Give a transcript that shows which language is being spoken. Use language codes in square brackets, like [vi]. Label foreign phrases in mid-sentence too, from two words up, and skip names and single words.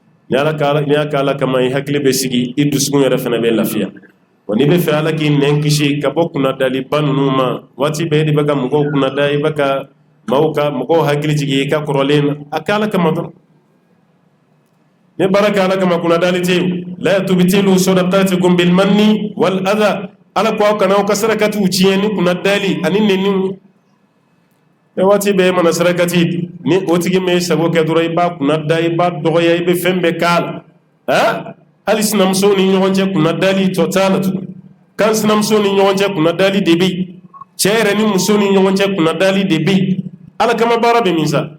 [bm] ni ala kama i hakili bɛ sigi i dusukun yɛrɛ fana bɛ lafiya wa n'i bɛ fɛ ala k'i nɛn kisi ka bɔ kunnadaliba ninnu ma waati bɛɛ de bɛ ka mɔgɔw kunnada i bɛ ka mɔgɔw hakili jigin i ka kɔrɔlen na a kɛ ala kama dɔrɔn ni baara kɛ ala kama kunnadali tɛ yen [ar] لا تبطلوا صدقاتكم بالمن والأذى [bm] ala ko aw kana aw ka sarakatiw tiɲɛ ni kunnadali ani nɛniw waati bɛɛ mana sarakati ni o tigi mɛ sago kɛ dɔrɔn i b'a kunnada i b'a dɔgɔya i bɛ fɛn bɛɛ k'a la hali sinamuso ni ɲɔgɔn cɛ kunnadali tɔ t'a la tugun kan sinamuso ni ɲɔgɔn cɛ kunnadali de bɛ yen cɛ yɛrɛ ni muso ni ɲɔgɔn cɛ kunnadali de bɛ yen ala kama baara bɛ min sa